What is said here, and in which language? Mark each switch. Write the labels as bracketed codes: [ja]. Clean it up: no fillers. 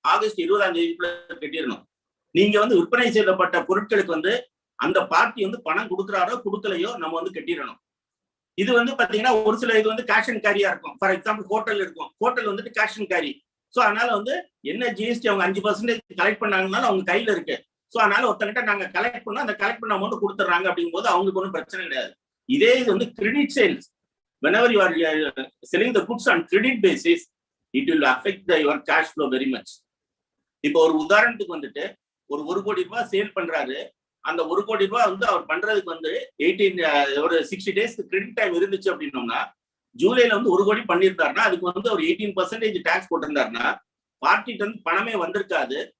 [ta] August 20ஆம் தேதிக்குள்ள கட்டிடணும். நீங்க வந்து விற்பனை செய்யப்பட்ட பொருட்களுக்கு வந்து அந்த பார்ட்டி வந்து பணம் கொடுக்குறாரோ கொடுக்கலையோ நம்ம வந்து கட்டிடணும். இது வந்து பாத்தீங்கன்னா ஒரு சில இது வந்து கேஷ் அண்ட் கேரியா இருக்கும். ஃபார் எக்ஸாம்பிள் ஹோட்டல் இருக்கும், ஹோட்டல் வந்துட்டு கேஷ் அண்ட் கேரி. ஸோ அதனால வந்து என்ன ஜிஎஸ்டி அவங்க 5% கலெக்ட் பண்ணாங்கனாலும் அவங்க கையில இருக்கு. ஸோ அதனால ஒருத்தங்கிட்ட நாங்க கலெக்ட் பண்ணோம் அந்த கலெக்ட் பண்ண அமௌண்ட் கொடுத்துட்றாங்க அப்படிங்கும் போது அவங்களுக்கு ஒன்றும் பிரச்சனை கிடையாது. இதே இது வந்து [en] Credit sales, whenever you are selling the goods on credit basis, it will affect your cash flow very much. [ta] இப்போ ஒரு உதாரணத்துக்கு வந்துட்டு ஒரு 1 கோடி ரூபாய் சேல் பண்றாரு. அந்த 1 கோடி ரூபாய் வந்து அவர் பண்றதுக்கு வந்து 60 டேஸ் கிரெடிட் டைம் இருந்துச்சு அப்படின்னோம்னா ஜூலைல வந்து 1 கோடி பண்ணியிருந்தாருன்னா அதுக்கு வந்து ஒரு 18% டாக்ஸ் போட்டிருந்தாருன்னா பார்ட்டிட்டு வந்து பணமே வந்திருக்காது.